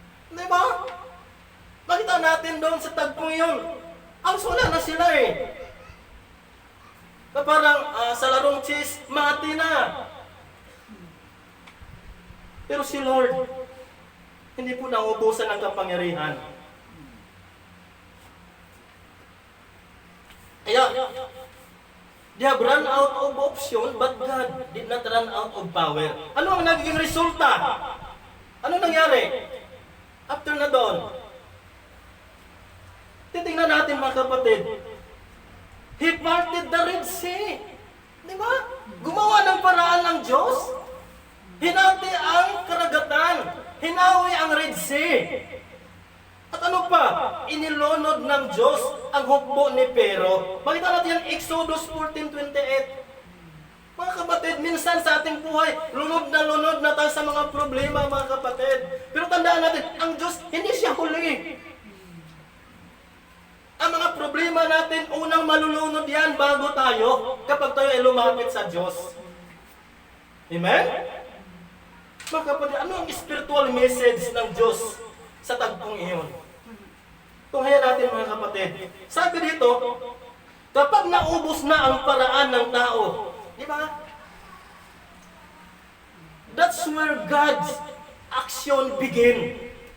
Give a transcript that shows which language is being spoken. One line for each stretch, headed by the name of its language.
Filipino: Di ba? Makita natin doon sa tagpong yun. Alos wala na sila Parang sa larong chess, mati na. Pero si Lord, hindi po nauubusan ng kapangyarihan.
English: Kaya, they have run out of option, but God did not run out of power.
Filipino: Ano ang nagiging resulta? Ano nangyari? After na doon, titingnan natin, mga kapatid.
English: He parted the Red Sea.
Filipino: Di ba? Gumawa ng paraan ng Diyos. Hinati ang karagatan. Hinawi ang Red Sea. At ano pa? Inilunod ng Diyos ang hukbo ni Pero. Makita natin yan, Exodus 14:28. Mga kapatid, minsan sa ating buhay, lunod na tayo sa mga problema, mga kapatid. Pero tandaan natin, ang Diyos, hindi siya huli. Ang mga problema natin, unang malulunod yan bago tayo kapag tayo ay lumapit sa Diyos. Amen? Mga kapatid, ano ang spiritual message ng Diyos sa tagpong iyon? Tunghayan natin mga kapatid. Sabi dito, kapag naubos na ang paraan ng tao, di ba?
English: That's where God's action begin.